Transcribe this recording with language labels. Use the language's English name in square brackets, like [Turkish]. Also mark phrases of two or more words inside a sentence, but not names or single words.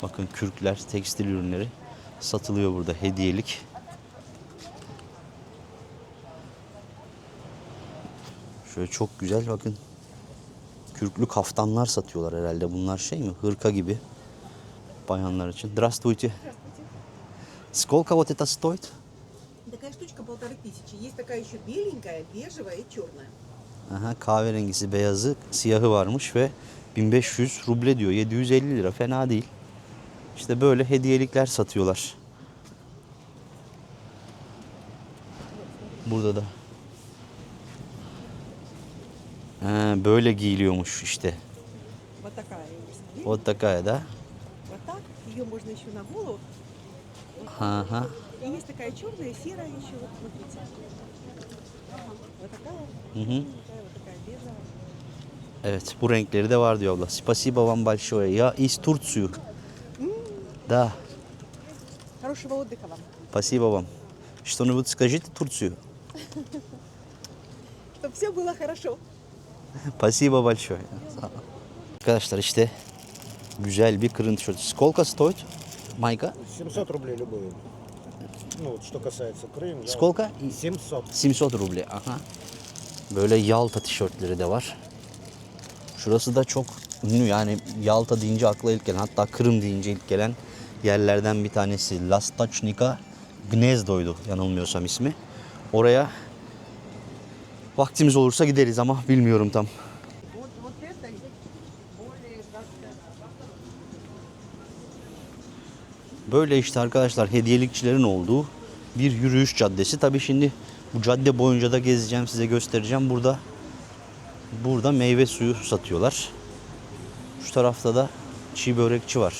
[Turkish] Bakın kürkler, tekstil ürünleri satılıyor burada, hediyelik. Şöyle çok güzel, bakın. Kürklü kaftanlar satıyorlar herhalde. Bunlar şey mi? Hırka gibi. Bayanlar için. [Russian] Здравствуйте. Сколько вот это стоит? Такая штучка 1500. Есть такая еще беленькая, бежевая и черная. [Turkish] Aha, kahverengisi, beyazı, siyahı varmış ve 1500 ruble diyor. 750 lira. Fena değil. İşte böyle hediyelikler satıyorlar. Burada da. Ha, böyle giyiliyormuş işte. [Russian] Вот такая есть. Вот такая, да? Вот так. Ее можно еще на голову. Ага. И есть такая черная, серая еще. Вот смотрите. Вот такая. [Turkish] Hı hı. Вот такая бежевая. Evet, bu renkleri de var diyor abla. [Russian] Спасибо вам большое. Я из Турции. Да. Хорошего отдыха вам. Спасибо вам. Что-нибудь скажите Турцию. Чтобы все было хорошо. Спасибо большое. [Turkish] Arkadaşlar işte güzel bir kırın tişört. [Russian] Сколько стоит? Майка? 700 рублей любые. Ну, вот что касается Крыма. Сколько? 700. [Turkish] 700 ruble. Aha. Böyle Yalta tişörtleri de var. Şurası da çok ünlü, yani Yalta deyince akla ilk gelen, hatta Kırım deyince ilk gelen yerlerden bir tanesi. Lastachnika Gnezdo'ydu yanılmıyorsam ismi. Oraya vaktimiz olursa gideriz ama bilmiyorum tam. [Russian] Вот это более как-то. [Turkish] Böyle işte arkadaşlar hediyelikçilerin olduğu bir yürüyüş caddesi. Tabii şimdi bu cadde boyunca da gezeceğim, size göstereceğim. Burada meyve suyu satıyorlar. Şu tarafta da çiğ börekçi var.